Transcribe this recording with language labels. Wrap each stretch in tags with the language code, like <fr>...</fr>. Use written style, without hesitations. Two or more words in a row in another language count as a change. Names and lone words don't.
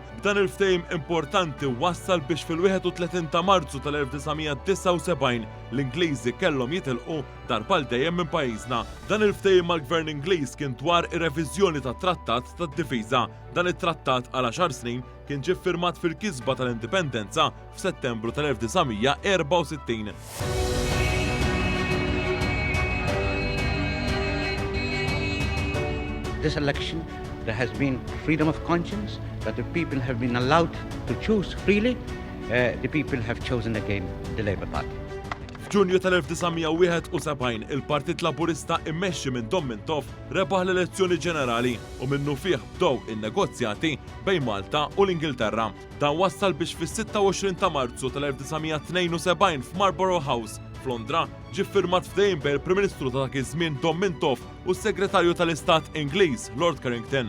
<mt>Dan il-ftehim importanti wassal biex fil-31 ta' Marzu tal-1979 l-Ingliżi kellhom jitilqu darba l dejjem minn pajjiżna. Dan il-ftehim mal-Gvern Ingliż kien dwar ir-reviżjoni tat-Trattat tad-Difiża. Dan it-trattat għal 10 snin kien ġie ffirmat fil-kisba tal-Indipendenza f'Settembru tal-1964.</mt> <en>This election, there has been freedom of conscience, that the people have been allowed to choose freely. The people have chosen again the Labour Party.</en> <mt>F'Ġunju tal-1971 il-Partit Laburista immexxi minn Dom Mintoff rebaħ l-elezzjoni ġenerali u minnu fih bdew in-negozjati bejn Malta u l-Ingilterra. Dan wassal biex fis-26 ta' Marzu tal-1972 f'Marlborough House f'Londra ġie ffirmat ftehim bejn il-Prim Ministru ta' dak iż-żmien Dom Mintoff u s-Segretarju tal-Istat Ingliż Lord Carrington.</mt>